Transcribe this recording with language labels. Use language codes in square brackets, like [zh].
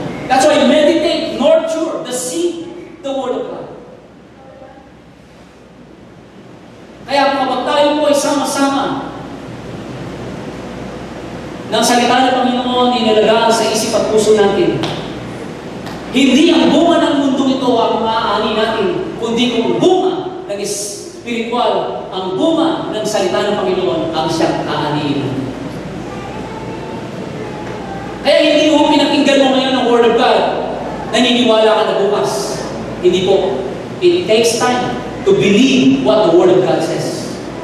[en] That's why meditate, nurture, the seed, the Word of God. [tl] Kaya kapag tayo po ay sama-sama ng salita ng Panginoon inalagaan sa isip at puso natin, hindi ang bunga ng mundo ito ang maaani natin, kundi kung bunga ng spiritual, ang bunga ng salita ng Panginoon ang siyang aaniin. Kaya hindi mo pinakinggan mo ngayon ang Word of God, naniniwala ka na bukas. Hindi po. [en] It takes time to believe what the Word of God says.